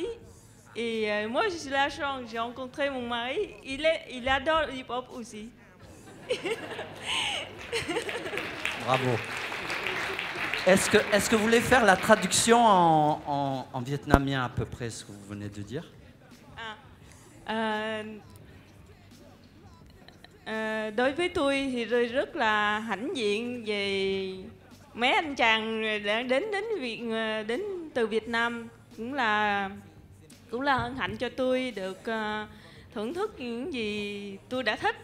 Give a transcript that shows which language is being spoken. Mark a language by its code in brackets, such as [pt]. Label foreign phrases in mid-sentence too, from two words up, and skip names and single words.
[fr] Et moi, j'ai la chance, j'ai rencontré mon mari, il adore l'hip-hop aussi. Bravo. Est-ce que vous voulez faire la traduction en vietnamien à peu près, ce que vous venez de dire? [vi] Đối với tôi thì tôi rất là hãnh diện về mấy anh chàng đã đến từ Việt Nam, cũng là hân hạnh cho tôi được thưởng thức những gì tôi đã thích.